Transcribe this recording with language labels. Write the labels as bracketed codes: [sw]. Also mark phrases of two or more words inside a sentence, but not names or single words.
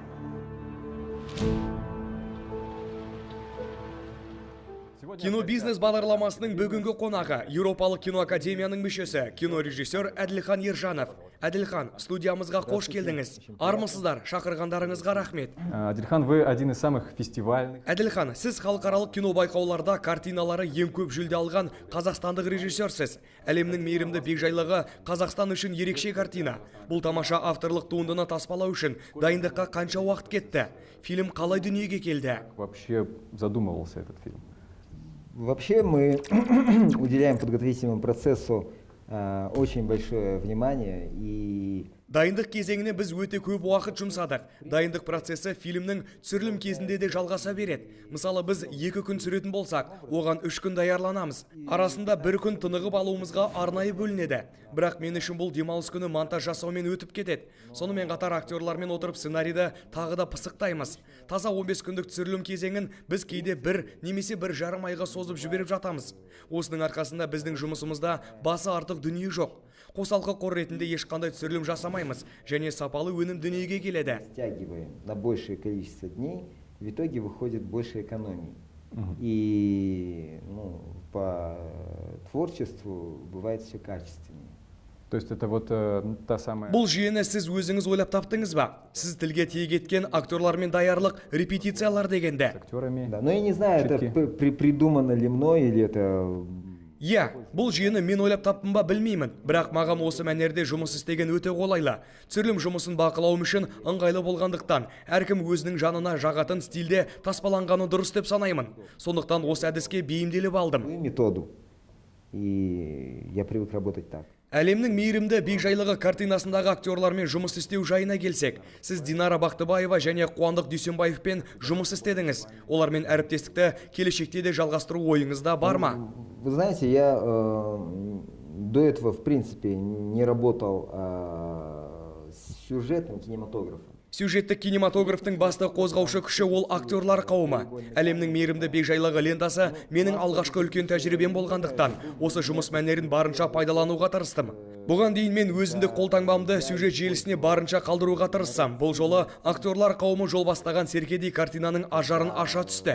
[kk] Кинобизнес бағдарламасының бүгінгі қонағы Еуропалық кино академияның мүшесі, кинорежиссер Әділхан Ержанов. Әділхан, студиямызға қош келдіңіз. Армысыздар, шақырғандарыңызға рахмет. Әділхан, [ru] вы один из самых фестивальных. [kk] Әділхан, сіз халықаралық кино байқауларда картиналары ең көп жүлде алған қазақстандық режиссерсіз. Әлемнің мейірімді бекжайлығы Қазақстан үшін ерекше картина. Бұл тамаша авторлық туындыны таспалау үшін дайындыққа қанша уақыт кетті? Фильм қалай дүниеге келді? [ru] Вообще задумывался этот фильм. Вообще мы уделяем подготовительному процессу очень большое внимание и... [kk] Дайындық кезеңіне біз өте көп уақыт жұмсадық. Дайындық процесі фильмнің түсірілім кезінде де жалғаса береді. Мысалы, біз 2 күн түсіретін болсақ, оған 3 күн даярланамыз. Арасында 1 күн тынығып алуымызға арнайы бөлінеді. Бірақ мен үшін бұл демалыс күні монтаж жасаумен өтіп кетеді. Сонымен қатар актерлармен отырып сценарийді тағы да пысықтаймыз. Таза 15 күндік түсірілім кезеңін біз кейде 1 немесе 1,5 айға созып жіберіп жатамыз. Осының арқасында біздің жұмысымызда басы артық дүние жоқ. Қосалқы қор ретінде ешқандай түсірілім жасамаймыз, және сапалы өнім дүниеге келеді. [ru] Стягиваем на большее количество дней, в итоге выходит больше экономии. И по творчеству бывает все качественнее. То есть это вот та самая... [kk] Бұл жүйені сіз өзіңіз ойлап таптыңыз ба? Сіз тілге тиек еткен актерлармен даярлық репетициялар дегенде. [ru] Да, но я не знаю, это придумано ли мной или это... [kk] Бұл жүйені мен ойлап таптым ба білмеймін, бірақ маған осы мәнерде жұмыс істеген өте қолайлы. Түсірілім жұмысын бақылауым үшін ыңғайлы болғандықтан, әркім өзінің жанына жағатын стильде таспаланғаны дұрыс деп санаймын. Сондықтан осы әдіске бейімделіп алдым. [ru] Методу. И я привык работать так. [kk] Әлемнің мейірімді бейжайлығы картинасындағы актерлармен жұмыс істеу жайына келсек, сіз Динара Бақтыбаева және Қуандық Дүйсенбаевпен жұмыс істедіңіз. Олармен әріптестікті келешекте де жалғастыру ойыңызда бар ма? [ru] Вы знаете, я до этого, в принципе, не работал с сюжетным кинематографом. [kk] Сюжеттік кинематографтың басты қозғаушы күші ол актерлар қауымы. Әлемнің мейірімді бейжайлығы лентасы менің алғашқы үлкен тәжірибем болғандықтан, осы жұмыс мәнерін барынша пайдалануға тырыстым. Бұған дейін мен өзіндік қолтаңбамды сюжет желісіне барынша қалдыруға тырыссам, бұл жолы актерлар қауымы жол бастаған Серкедей картинаның ажарын аша түсті.